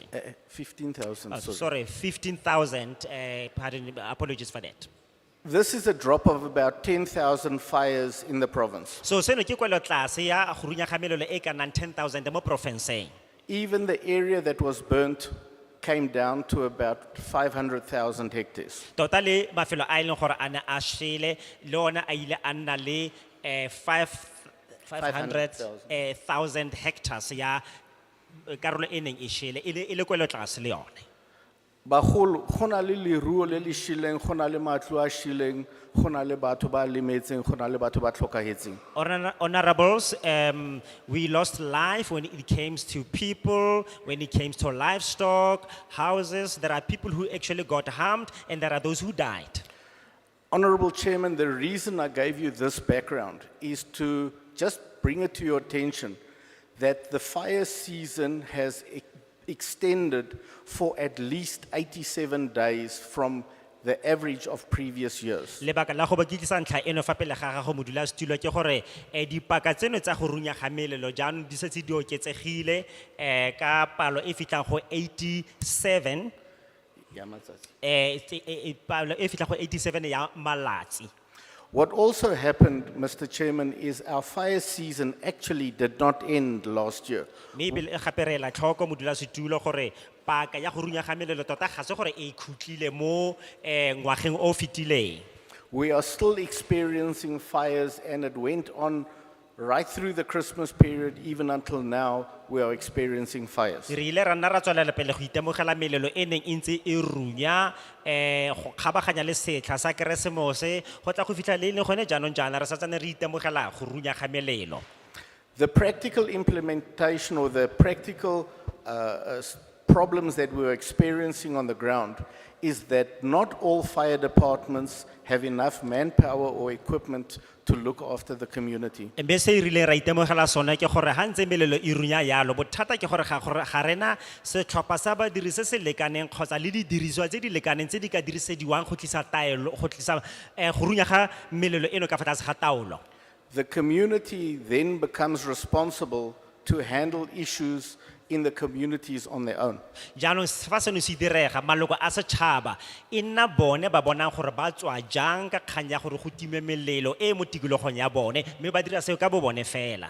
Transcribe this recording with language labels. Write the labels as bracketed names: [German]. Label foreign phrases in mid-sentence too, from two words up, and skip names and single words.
[English] 15,000, sorry. Sorry, 15,000 pardon, apologies for that. This is a drop of about 10,000 fires in the province. [Tswana] So seno ke kwelo tlase ya go runya ga melelo e ka nang 10,000 mo provinceng. [English] Even the area that was burnt came down to about 500,000 hectares. [Tswana] Tota le mafelo a ileng gore a ne a shele le ona a ile a nna le 500,000 hectares ya karolo e neng e shele e le kwelo tlase le yone. Bagolo, go na le leruo le le shileng, go na le matlo a shileng, go na le batho ba lemetseng, go na le batho ba tlhokahetseng. [English] Honorables, we lost life when it comes to people, when it comes to livestock, houses. There are people who actually got harmed and there are those who died. Honorable Chairman, the reason I gave you this background is to just bring it to your attention that the fire season has extended for at least 87 days from the average of previous years. [Tswana] Lebaka la go ba kitlisa ntlha eno fa pele ga gago modulasetulo ke gore dipaka tseno tsa go runya ga melelo jaanong di setse di oketsegile ka palo e fitlang go 87 palo e fitlang go 87 ya malatsi. [English] What also happened, Mr. Chairman, is our fire season actually did not end last year. [Tswana] Maybe gape re la tlhoko modulasetulo gore paka ya go runya ga melelo tota ga se gore e khutlile mo ngwageng o fitileng. [English] We are still experiencing fires and it went on right through the Christmas period, even until now, we are experiencing fires. [Tswana] Re ile ra nna ra tswelela pele go itemogela melelo e neng e ntse e runya go kgabaganya le setlha sa Keresemose go tla go fitlha le le gone jaanong jaana re satsane re itemogela go runya ga melelo. [English] The practical implementation or the practical problems that we're experiencing on the ground is that not all fire departments have enough manpower or equipment to look after the community. [Tswana] Mme se rile ra itemogela sona ke gore ha ntse melelo e runya yalo bothata ke gore ga rena setlhopha sa badiri se se lekaneng kgotsa le didiriswa tse di lekaneng tse di ka dirisediwang go tlisa taelo go tlisa go runya ga melelo eno ka fa tlase ga taolo. [English] The community then becomes responsible to handle issues in the communities on their own. [Tswana] Jaanong fa seno se direga maloko a setšhaba e nna bone ba bonang gore ba tswa jang ka kgang ya gore go time melelo e mo tikologong ya bone mme ba dira seo ka bo bone fela.